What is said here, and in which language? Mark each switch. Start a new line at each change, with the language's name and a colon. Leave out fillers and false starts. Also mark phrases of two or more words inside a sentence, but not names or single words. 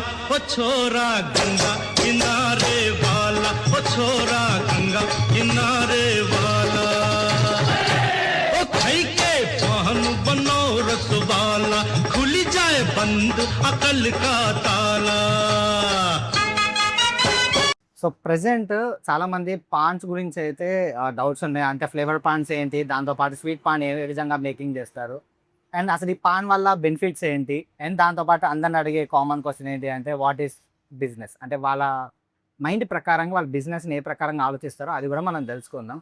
Hindi: ओ छोरा गंगा किनारे वाला, ओ छोरा गंगा किनारे वाला। ओ खाई के पान बनारस वाला खुल जाए बंद अकल का ताला।
English: so present
Telugu: చాలా మంది పాన్స్ గురించి అయితే డౌట్స్ ఉన్నాయి. అంటే ఫ్లేవర్ పాన్స్ ఏంటి, దాంతోపాటు స్వీట్ పాన్ ఏ విధంగా మేకింగ్ చేస్తారు, అండ్ అసలు ఈ పాన్ వల్ల బెనిఫిట్స్ ఏంటి, అండ్ దాంతోపాటు అందరిని అడిగే
English: common question
Telugu: ఏంటి అంటే
English: what is business,
Telugu: అంటే వాళ్ళ మైండ్ ప్రకారంగా వాళ్ళ బిజినెస్ని ఏ ప్రకారంగా ఆలోచిస్తారో అది కూడా మనం తెలుసుకుందాం.